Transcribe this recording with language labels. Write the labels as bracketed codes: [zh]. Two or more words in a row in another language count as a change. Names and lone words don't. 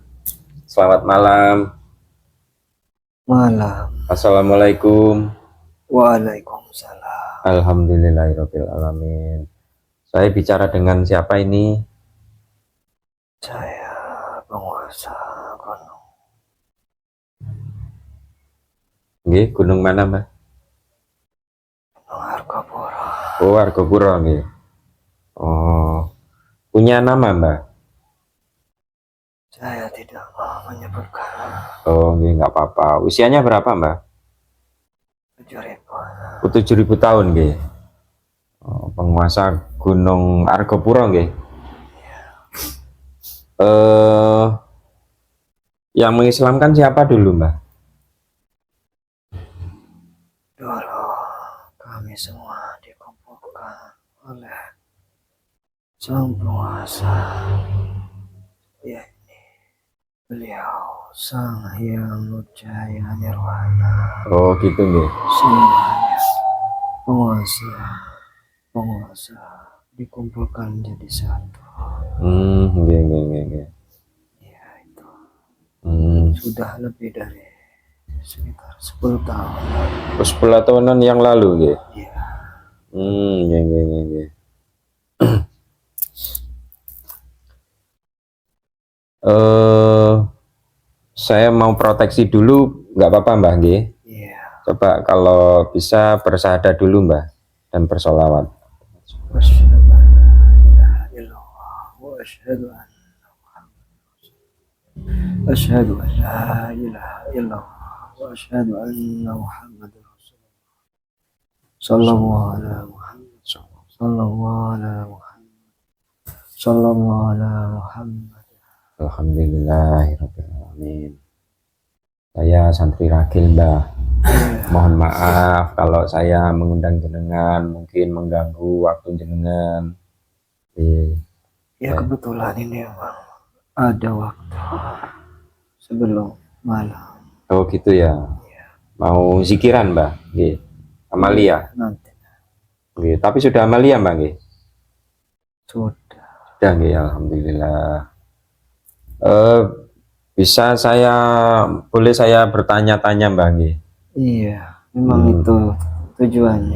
[id] Selamat malam. Malam. Assalamualaikum. Waalaikumsalam. [ar] الحمد لله رب العالمين. [id] Saya bicara dengan siapa ini? Saya penguasa gunung. Nggih, gunung mana, Mbah? Gunung Argopuro. Oh, Argopuro nggih. Oh. Punya nama, Mbah? Saya tidak mau menyebutkan. Oh, nggih, nggak apa-apa. Usianya berapa, Mbah? 7.000. 7.000 tahun nggih. Oh, penguasa Gunung Argopuro nggih. Yang mengislamkan siapa dulu, Mbah? Dulu kami semua dikumpulkan oleh sang penguasa, yakni beliau Sang Hyang Nurjaya Nirwana. Oh, gitu nggih. Semuanya penguasa dikumpulkan jadi satu. Nggih, nggih, nggih, nggih. Ya, itu Sudah sudah lebih dari sekitar 10 tahun. 10 tahunan yang lalu nggih. Ya, Nggih, nggih, nggih, nggih. Saya mau proteksi dulu, nggak apa-apa, Mbah nggih? iya. Coba kalau bisa bersyahadat dulu, Mbah, dan bersolawat. [ar] وأشهد أن لا إله إلا الله وأشهد أن محمدا أشهد أن لا إله إلا الله وأشهد أن محمدا رسول الله. صلى الله على محمد. صلى الله على محمد. صلى الله على محمد. الحمد لله رب العالمين. [id] Saya santri ragil, Mbah. Mohon maaf kalau saya mengundang jenengan, mungkin mengganggu waktu jenengan. Ya, kebetulan ini emang ada waktu sebelum malam. Oh, gitu ya. Mau zikiran, Mbah? Nggih. Amalia. Nanti Nggih, tapi sudah amalia, Mbah nggih? sudah. Sudah nggih, alhamdulillah. Boleh saya bertanya-tanya, Mbah nggih? Iya, memang itu tujuannya.